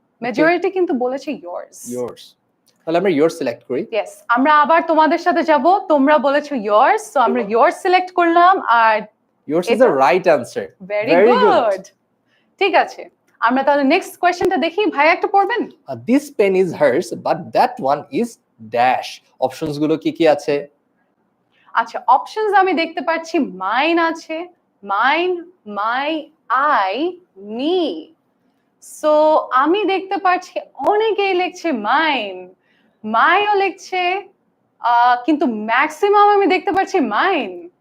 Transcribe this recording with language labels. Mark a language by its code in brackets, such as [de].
[bn] Majority কিন্তু বলেছে yours। [en] yours। [bn] তাহলে আমরা yours সিলেক্ট করি। Yes, আমরা আবার তোমাদের সাথে যাব। তোমরা বলেছো yours, সো আমরা yours সিলেক্ট করলাম। আর [en] yours is [bn] এটা- [en] the right answer। Very good. [bn] ঠিক আছে, আমরা তাহলে নেক্সট কোয়েশ্চেনটা দেখি। ভাই একটু পড়বেন? [en] This pen is hers, but that one is dash। [bn] Options গুলো কি কি আছে? আচ্ছা, অপশনস আমি দেখতে পাচ্ছি মাইন আছে, mine, my, I, me. So আমি দেখতে পাচ্ছি অনেকেই লিখছে মাইন, মাইও লিখছে, কিন্তু ম্যাক্সিমাম আমি দেখতে পাচ্ছি মাইন।